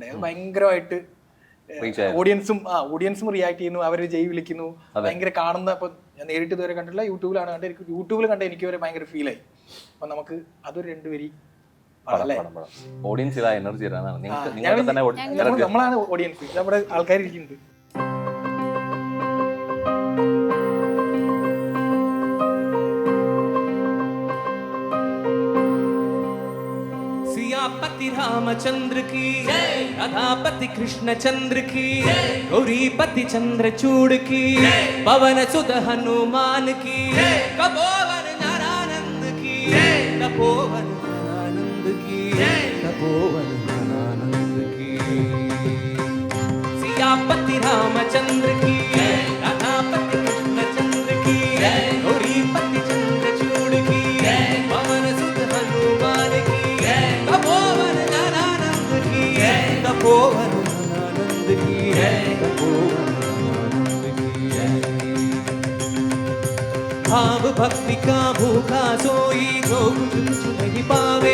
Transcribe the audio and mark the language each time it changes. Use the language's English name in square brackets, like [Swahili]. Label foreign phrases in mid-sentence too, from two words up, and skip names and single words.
[Malayalam] അത് ഭയങ്കരമായിട്ട് ഓഡിയൻസും റിയാക്ട് ചെയ്യുന്നു, അവർ ജയ് വിളിക്കുന്നു, ഭയങ്കര കാണുന്ന. അപ്പൊ ഞാൻ നേരിട്ട് ഇതുവരെ കണ്ടില്ല, യൂട്യൂബിലാണ് കണ്ടത്. യൂട്യൂബിൽ കണ്ട എനിക്ക് വരെ ഭയങ്കര ഫീലായി. അപ്പൊ നമുക്ക് അതൊരു 2 വരി ഓഡിയൻസ് ഇതാ എനർജി തരാനാണ്. നമ്മളാണ് ഓഡിയൻസ്, നമ്മുടെ ആൾക്കാർ ഇരിക്കുന്നുണ്ട്. [Hindi] सियापति रामचंद्र की राधापति कृष्ण चंद्र की गौरीपति चंद्रचूड़ की पवन सुत हनुमान की कपोवन ज्ञानानंद की तपोवन ज्ञानानंद की तपोवन ज्ञानानंद की सियापति रामचंद्र की राधापति कृष्ण चंद्र की गौरीपति चंद्रचूड़ की पवन सुत हनुमान की तपोवन ज्ञानानंद की तपोवन ज्ञानानंद की तपोवन ज्ञानानंद की भाव भक्ति का भूखा सोई जो कुछ नहीं पावे।